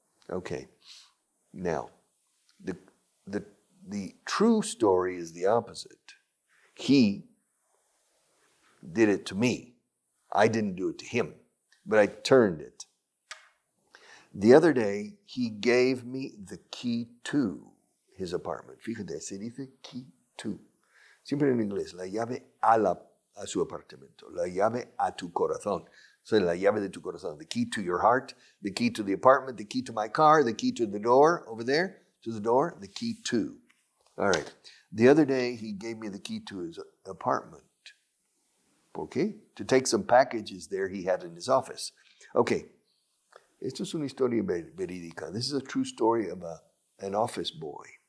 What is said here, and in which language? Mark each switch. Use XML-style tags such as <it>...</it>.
<en>Okay, now, the true story is the opposite. He did it to me. I didn't do it to him, but I turned it. The other day, he gave me the key to his apartment.</en> <es>Fíjate, se dice</es> <en>key to.</en> <es>Siempre en inglés, la llave a su apartamento, la llave a tu corazón.</es> <en>So</en> <es>la llave de tu corazón,</es> <en>the key to your heart, the key to the apartment, the key to my car, the key to the door over there, to the door, the key to. All right. The other day, he gave me the key to his apartment. Okay? To take some packages there he had in his office. Okay.</en> <es>Esto es una historia verídica.</es> <en>This is a true story about an office boy.</en>